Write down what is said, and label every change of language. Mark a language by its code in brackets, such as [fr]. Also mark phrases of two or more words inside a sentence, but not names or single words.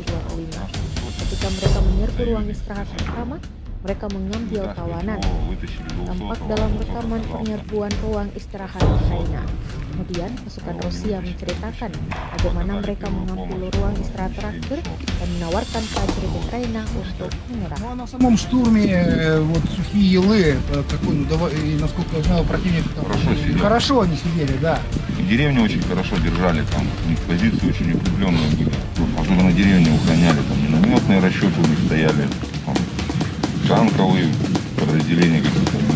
[id] Ketika mereka menyerbu ruang istirahat pertama, mereka mengambil tawanan. Tampak dalam rekaman penyerbuan ruang istirahat Ukraina. Kemudian pasukan Rusia menceritakan bagaimana mereka mengambil ruang istirahat terakhir dan menawarkan prajurit Украина untuk menyerah. [ru] Ну а на самом штурме вот Сухие Елы, какой, ну, и насколько я знаю, противник там хорошо они сидели, да. Деревню очень хорошо держали, там у них позиции очень укрепленные были. Особенно деревню охраняли, там минометные расчеты у них стояли, там, танковые подразделения какие-то были.